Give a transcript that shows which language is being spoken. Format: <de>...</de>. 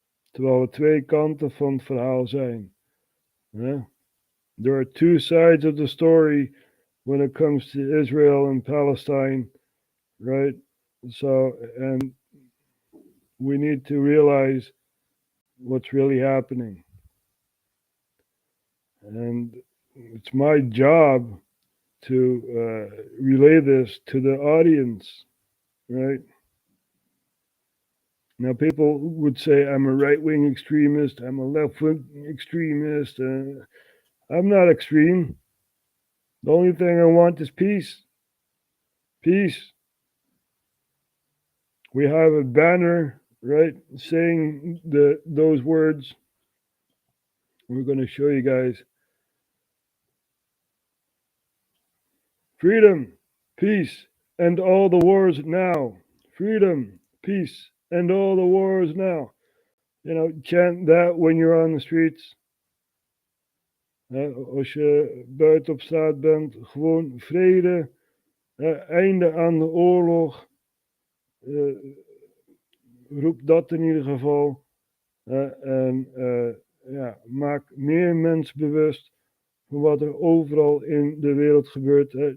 <nl>Terwijl we twee kanten van het verhaal zijn.</nl> <en>There are two sides of the story when it comes to Israel and Palestine, right? So, and we need to realize what's really happening. And it's my job to relay this to the audience, right? Now, people would say I'm a right-wing extremist, I'm a left-wing extremist. I'm not extreme. The only thing I want is peace. Peace. We have a banner, right, saying those words. We're going to show you guys. Freedom, peace, and all the wars now. Freedom, peace, and all the wars now. You know, chant that when you're on the streets.</en> <nl>Als je buiten op straat bent, gewoon vrede, einde aan de oorlog. Roep dat in ieder geval. En maak meer mensen bewust van wat er overal in de wereld gebeurt.</nl>